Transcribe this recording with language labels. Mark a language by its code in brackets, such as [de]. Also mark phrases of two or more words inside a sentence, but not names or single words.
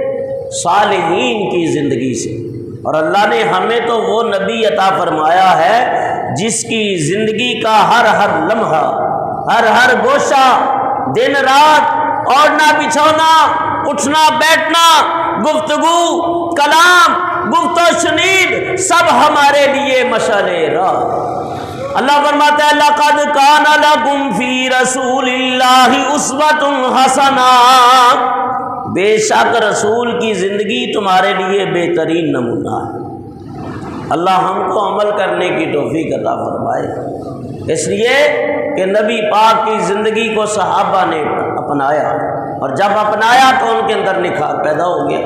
[ur] صالحین کی زندگی سے۔ اور اللہ نے ہمیں تو وہ نبی عطا فرمایا ہے جس کی زندگی کا ہر لمحہ، ہر گوشہ، دن رات، اوڑھنا بچھونا، اٹھنا بیٹھنا، گفتگو، کلام، گفت و شنید، سب ہمارے لیے مشعل راہ۔ اللہ فرماتا ہے [ar] لَقَدْ كَانَ لَكُمْ فِي رَسُولِ اللَّهِ أُسْوَةٌ حَسَنَةٌ، [ur] بے شک رسول کی زندگی تمہارے لیے بہترین نمونہ ہے۔ اللہ ہم کو عمل کرنے کی توفیق عطا فرمائے۔ اس لیے کہ نبی پاک کی زندگی کو صحابہ نے اپنایا، اور جب اپنایا تو ان کے اندر نکھار پیدا ہو گیا۔